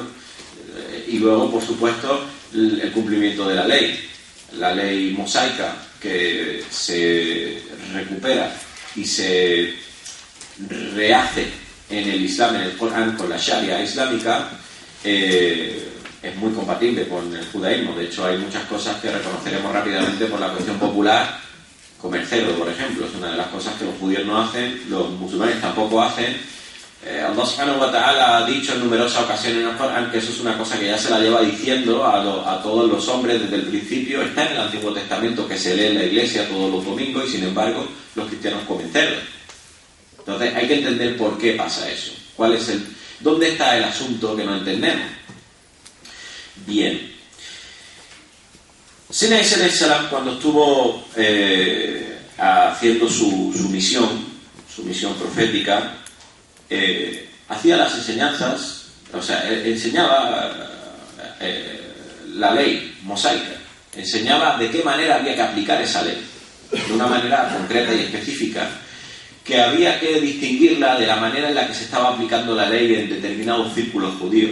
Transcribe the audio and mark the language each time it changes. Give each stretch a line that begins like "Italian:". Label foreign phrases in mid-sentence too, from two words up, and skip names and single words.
Spanish: Y luego, por supuesto, el cumplimiento de la ley mosaica, que se recupera y se rehace en el Islam, en el Corán, con la Sharia islámica, es muy compatible con el judaísmo. De hecho, hay muchas cosas que reconoceremos rápidamente por la cuestión popular, como el cerdo, por ejemplo. Es una de las cosas que los judíos no hacen, los musulmanes tampoco hacen. Allah
Arabic: سبحانه وتعالى
Spanish: ha dicho en numerosas ocasiones en el Corán que eso es una cosa que ya se la lleva diciendo a todos los hombres desde el principio. Está en el Antiguo Testamento, que se lee en la iglesia todos los domingos, y sin embargo los cristianos comen cerdo. Entonces hay que entender por qué pasa eso. ¿Dónde está el asunto que no entendemos? Bien. Sina Isa
Arabic: عليه السلام,
Spanish: cuando estuvo haciendo su misión profética, hacía las enseñanzas, o sea, enseñaba la ley mosaica, enseñaba de qué manera había que aplicar esa ley, de una manera concreta y específica, que había que distinguirla de la manera en la que se estaba aplicando la ley en determinados círculos judíos.